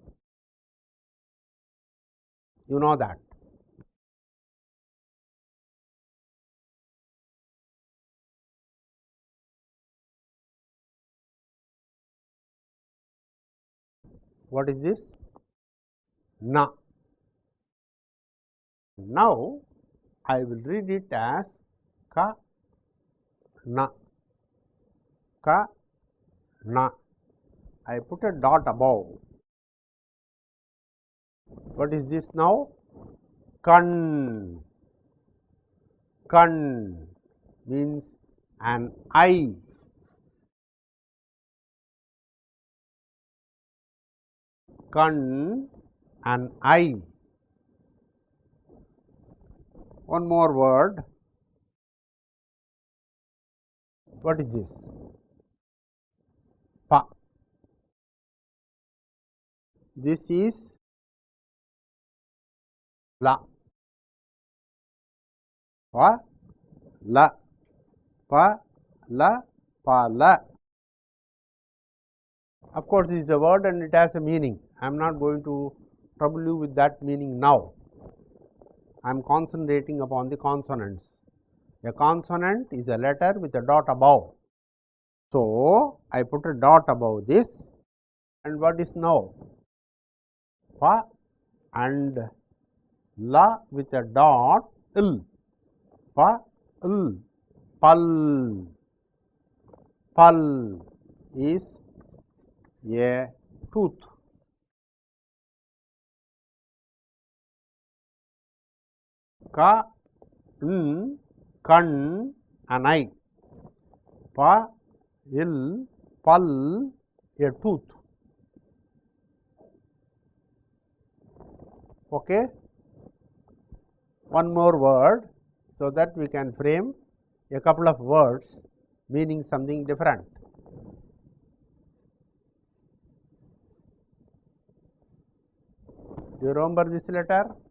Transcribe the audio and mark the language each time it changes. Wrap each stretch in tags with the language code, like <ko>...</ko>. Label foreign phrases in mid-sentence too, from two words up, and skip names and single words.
<en>You know that. What is this? Na. Now, I will read it as ka na. Ka na. I put a dot above. What is this now? Kan. Kan means an eye. Kan, an eye. One more word. What is this? Pa. This is la. Pa, la. Pa, la, pa, la. Of course, this is a word and it has a meaning. I am not going to trouble you with that meaning now. I am concentrating upon the consonants. A consonant is a letter with a dot above. So, I put a dot above this, and what is now? Pa and la with a dot il. Pa, il. Pal. Pal is a tooth. Ka, n, kan, an eye. Pa, il, pal, a tooth. Okay. One more word, so that we can frame a couple of words meaning something different. Do you remember this letter?</en>